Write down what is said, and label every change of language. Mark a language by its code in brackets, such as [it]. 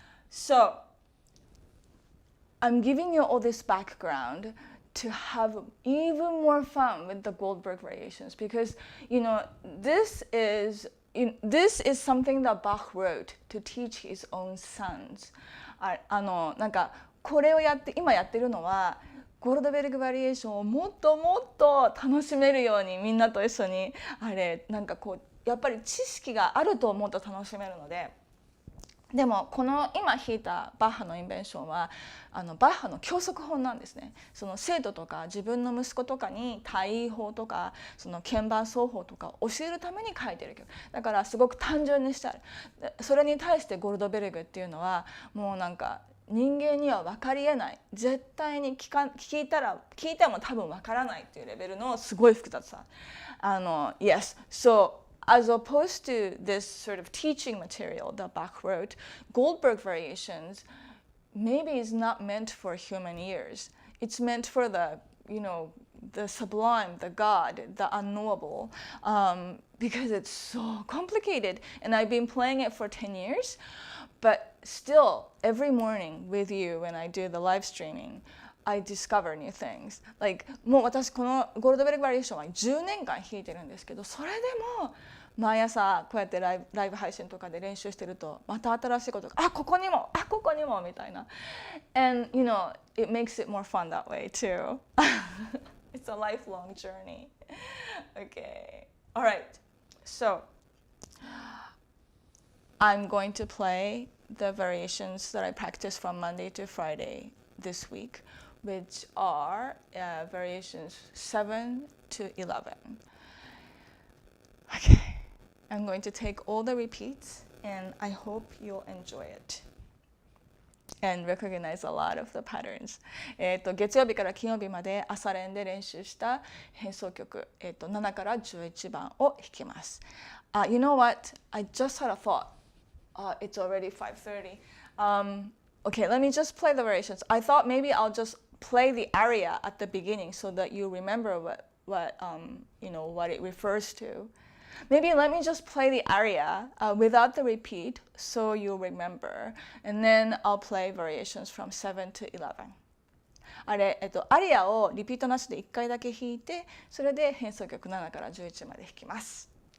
[en] So, I'm giving you all this background to have even more fun with the Goldberg Variations because, you know, this is something that Bach wrote to teach his own sons. [ja] なんかこれを今やってるのはゴルトベルグバリエーションをもっともっと楽しめるようにみんなと一緒になんかこうやっぱり知識があると思うと楽しめるので。でもこの今弾いたバッハのインベンションはバッハの教則本なんですね。その生徒とか自分の息子とかに対位法とかその鍵盤奏法とか教えるために書いてる曲だからすごく単純にしてある。それに対してゴルトベルグっていうのはもうなんか人間には分かりえない絶対に聞いても多分分からないっていうレベルのすごい複雑さ。 [en] Yes, so.As opposed to this sort of teaching material that Bach wrote, Goldberg Variations maybe is not meant for human ears. It's meant for the sublime, the God, the unknowable, because it's so complicated. And I've been playing it for 10 years, but still, every morning with you when I do the live streaming, I discover new things. [ja] Like もう私このゴールドベルグバリエーションは10年間弾いてるんですけど、それでも毎朝こうやってライブ配信とかで練習してるとまた新しいことがここにもみたいな。 [en] And you know, it makes it more fun that way too. It's a lifelong journey. Okay. All right. So I'm going to play the variations that I practiced from Monday to Friday this week, which are variations 7 to 11. Okay, I'm going to take all the repeats and I hope you'll enjoy it and recognize a lot of the patterns. [ja] 月曜日から金曜日まで朝練で練習した変奏曲、7から11番を弾きます。 [en] You know what? I just had a thought. It's already 5:30. Okay, let me just play the variations. I thought maybe I'll just play the aria at the beginning so that you remember what it refers to. Maybe let me just play the aria without the repeat so you remember. And then I'll play variations from 7 to 11. [ja] アリアをリピートなしで1回だけ弾いて、それで変奏曲7から11まで弾きます。